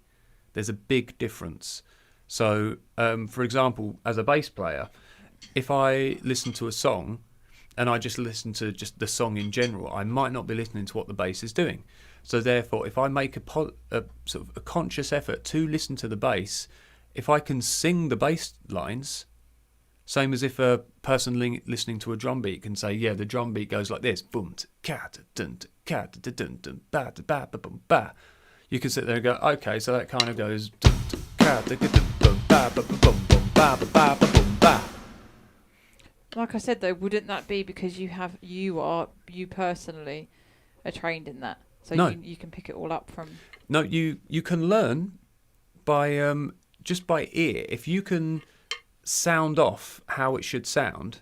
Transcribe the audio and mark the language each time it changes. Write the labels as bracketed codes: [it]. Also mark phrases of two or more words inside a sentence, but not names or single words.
[en] There's a big difference. So, for example, as a bass player, if I listen to a song and I just listen to just the song in general, I might not be listening to what the bass is doing. So therefore, if I make a sort of a conscious effort to listen to the bass, if I can sing the bass lines, same as if a person listening to a drum beat can say, yeah, the drum beat goes like this, boom, cat, dun, cat, dun, dun, ba, ba, ba, bum, ba. You can sit there and go, okay, so that kind of goes, cat, bum, ba, ba, bum, bum, ba, ba, ba, bum, ba. Like I said though, wouldn't that be because you personally are trained in that? So no. you can pick it all up from. No, you can learn by just by ear. If you can sound off how it should sound.